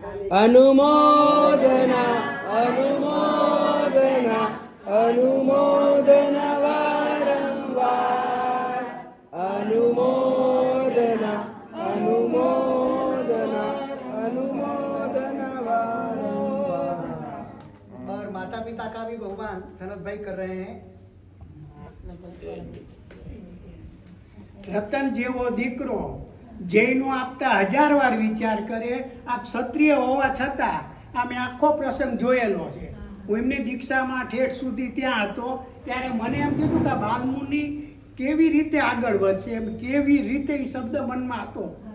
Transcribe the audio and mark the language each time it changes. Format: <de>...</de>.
<gu>અનુમોદના અનુમોદના અનુમોદન વારંવાર અનુમોદના અનુમોદના અનુમોદન વારંવાર.</gu> <hi>और माता पिता का भी बहुमान सनत भाई कर रहे हैं.</hi> <gu>રતન જેવો દીકરો જયનો આપતા 1000 વાર વિચાર કરે. આ ક્ષત્રિય હોવા છતાં આ મેં આખો પ્રસંગ જોયેલો છે. હું એમની દીક્ષામાં ઠેઠ સુધી ત્યાં હતો ત્યારે મને એમ કીધું કે બાલમુનિ કેવી રીતે આગળ વધશે, એમ કેવી રીતે એ શબ્દ મનમાં હતો.</gu>